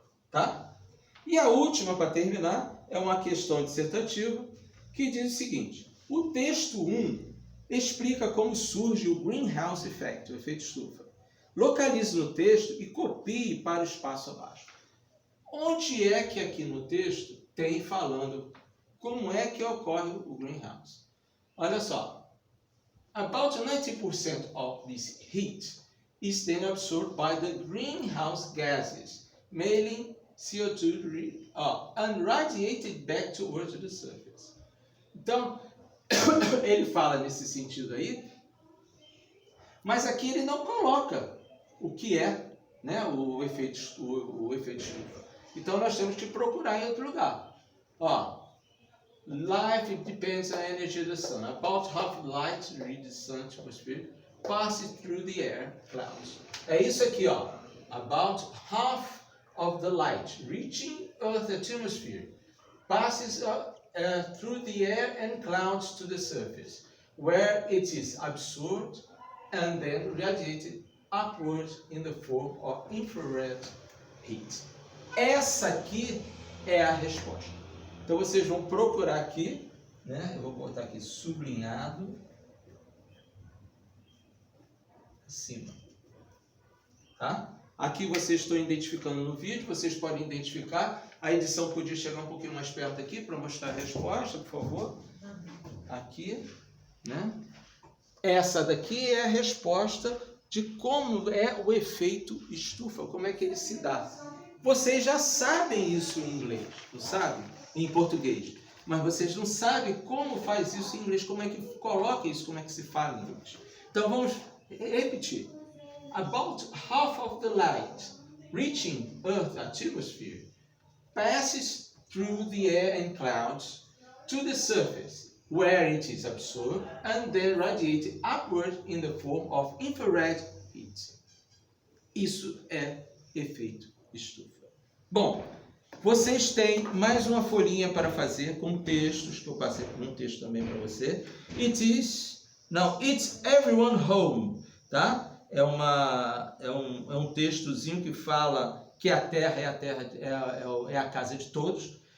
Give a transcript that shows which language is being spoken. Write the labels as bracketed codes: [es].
[pt] Tá? E a última, para terminar, é uma questão dissertativa que diz o seguinte: o texto 1 explica como surge o Greenhouse Effect, o efeito estufa. Localize no texto e copie para o espaço abaixo. Onde é que aqui no texto tem falando como é que ocorre o Greenhouse? Olha só. [en] About 90% of this heat is then absorbed by the greenhouse gases, mainly CO2, and radiated back towards the surface. [pt] Então, ele fala nesse sentido aí, mas aqui ele não coloca o que é, né, o efeito estufa. Então, nós temos que procurar em outro lugar. [en] Life depends on energy of the sun. About half the light reaches the sun's atmosphere passes through the air clouds. [pt] É isso aqui, ó. [en] About half of the light reaching Earth's atmosphere passes through the air and clouds to the surface, where it is absorbed and then radiated upward in the form of infrared heat. [pt] Essa aqui é a resposta. Então vocês vão procurar aqui, né? Eu vou botar aqui sublinhado acima, tá? Aqui vocês estão identificando no vídeo, vocês podem identificar. A edição podia chegar um pouquinho mais perto aqui para mostrar a resposta, por favor. Aqui, né? Essa daqui é a resposta de como é o efeito estufa, como é que ele se dá. Vocês já sabem isso em inglês, não sabem? Em português. Mas vocês não sabem como faz isso em inglês, como é que coloca isso, como é que se fala em inglês. Então vamos repetir. About half of the light reaching Earth's atmosphere passes through the air and clouds to the surface, where it is absorbed and then radiated upward in the form of infrared heat. Isso é efeito estufa. Bom, Vocês têm mais uma folhinha para fazer com textos, que eu passei um texto também para você. [en] It's everyone home, tá? [pt] É um textozinho que fala que a terra é a casa de todos.